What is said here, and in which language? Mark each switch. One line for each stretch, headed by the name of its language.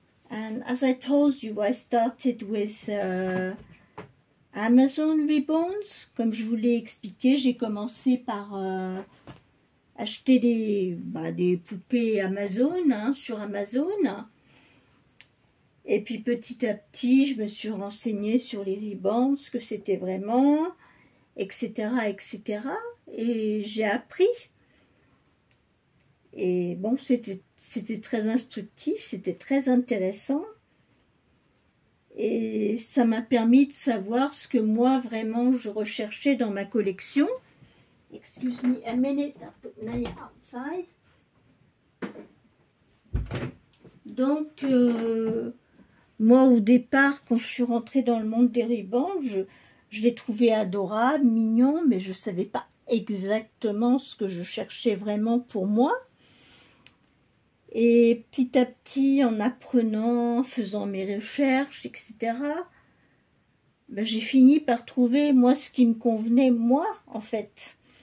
English: And as I told you, I started with Amazon Reborns.
French: Comme je vous l'ai expliqué, j'ai commencé par acheter des poupées Amazon, hein, sur Amazon. Et puis petit à petit, je me suis renseignée sur les Reborns, ce que c'était vraiment, etc., etc. Et j'ai appris. Et bon, c'était très instructif, c'était très intéressant. Et ça m'a permis de savoir ce que moi, vraiment, je recherchais dans ma collection.
English: Excuse me a minute, I put Naya outside.
French: Donc, moi, au départ, quand je suis rentrée dans le monde des Reborns, je les trouvais adorables, mignons, mais je ne savais pas exactement ce que je cherchais vraiment pour moi. Et petit à petit, en apprenant, en faisant mes recherches, etc., j'ai fini par trouver, moi, ce qui me convenait, moi, en fait.